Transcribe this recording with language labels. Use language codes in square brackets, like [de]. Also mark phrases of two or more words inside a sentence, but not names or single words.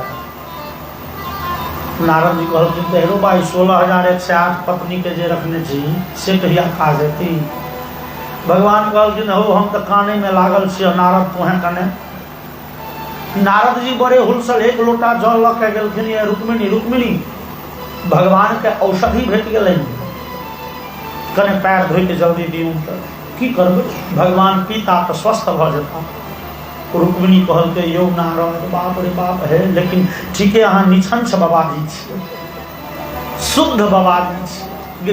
[mai] नारद जी कहलखिन तेहरो भाई 16,108 पत्नी के जे रखने छी से कहिया काज हेती। भगवान कहलखिन हो हम तऽ काने में लागल छी नारद, तोहें कने। नारद जी बड़े हुलसल 1 लोटा जल लऽ के गेलखिन। ये रुक्मिणी रुक्मिणी, भगवान के औषधि भेट गेलनि, कने पैर धोइ के जल्दी दियौ। तऽ की करबै, भगवान पीता तऽ स्वस्थ भऽ जेता। रुक्मिणी कहलकै यौ नारद, बाप रे बाप है, लेकिन ठीके अहाँ निछंछ बाबाजी छियै, शुद्ध बाबाजी छियै।